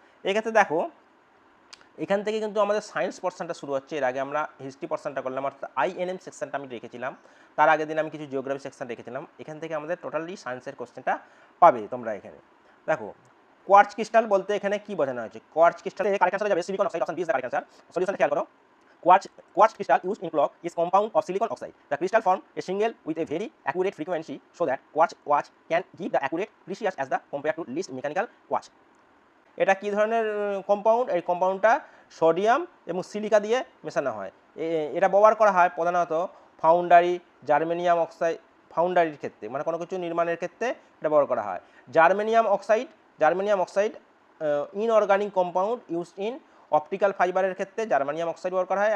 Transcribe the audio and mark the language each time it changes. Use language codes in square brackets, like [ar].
[bn] এক্ষেত্রে দেখো এখান থেকে কিন্তু আমাদের সায়েন্স পোর্শনটা শুরু হচ্ছে। এর আগে আমরা হিস্ট্রি পোর্শনটা করলাম, অর্থাৎ INM সেকশনটা আমি রেখেছিলাম, তার আগের দিন আমি কিছু জিওগ্রাফি সেকশন রেখেছিলাম। এখান থেকে আমাদের টোটালি সায়েন্সের কোশ্চেনটা পাবে তোমরা। এখানে দেখো কোয়ার্টজ ক্রিস্টাল বলতে এখানে কি বোঝানো হয়েছে? কোয়ার্টজ ক্রিস্টালে কারেক্ট অ্যান্সার যাবে silicon oxide, [en] Option B is the correct answer. [bn] Solution খেয়াল করো, [en] quartz crystal used in clock is compound of silicon oxide. The crystal form a single with a very accurate frequency so that quartz watch can give the accurate precious as the compared to least mechanical quartz. [bn] এটা কি ধরনের compound? এই কম্পাউন্ডটা sodium এবং silica দিয়ে মেশানো হয়। এটা ব্যবহার করা হয় প্রধানত ফাউন্ডারি, জার্মেনিয়াম অক্সাইড, ফাউন্ডারির ক্ষেত্রে, মানে কোনো কিছু নির্মাণের ক্ষেত্রে এটা ব্যবহার করা হয়। Germanium oxide inorganic compound used in optical ফাইবারের ক্ষেত্রে জার্মানিয়াম অক্সাইড ব্যবহার করা হয়।